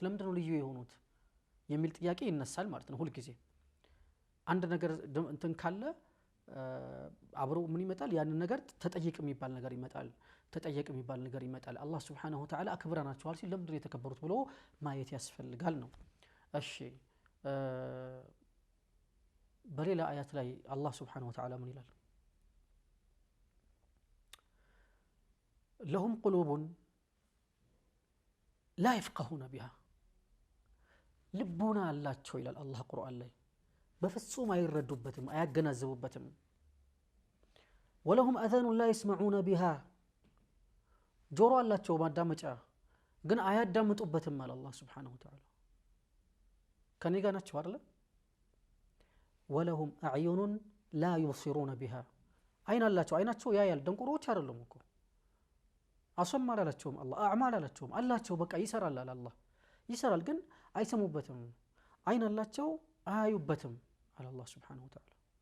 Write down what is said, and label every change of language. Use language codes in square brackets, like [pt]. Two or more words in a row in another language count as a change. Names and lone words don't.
[am] ለምንድነው ልዩ የሆኑት የሚል ጥያቄ ይነሳል ማለት ነው። ሁሉ ጊዜ አንድ ነገር እንትን ካለ አብሮ ምን ይመጣል? ያን ነገር ተጠይቅ የሚባል ነገር ይመጣል። ተጠየቅ የሚባል ነገር ይመጣል። አላህ [ar] سبحانه وتعالى [am] አክብረናቸዋል ሲል ለምንድነው የተከበሩት ብሎ ማየት ያስፈልጋል ነው። እሺ በሌላ አያት ላይ አላህ [ar] سبحانه وتعالى [am] ምን ይላል? [ar] لهم قلوب لا يفقهون بها [am] ልቦና አላቸው ይላል አላህ ቁርአን ላይ። በፍጹም አይረዱበትም አያገናዘቡበትም። [ar] ولهم اذان لا يسمعون بها [am] ጆሮ አላቸው ማዳመጫ ግን አያዳምጡበትም አለ አላህ [ar] سبحانه وتعالى [am] ከኔ ጋር ናቸው አይደል [ar] ولهم أعين لا يبصرون بها [am] አይን አላቸው አይናቸው ያያል ደንቆሮች አይደሉም እኮ አሰማ አላላቸውም አላህ አዕማል አላላቸውም አላቸው በቃ ይሰራል አለ አላህ ይሰራል ግን አይሰሙበትም አይን አላቸው አያዩበትም አለ አላህ [ar] سبحانه وتعالى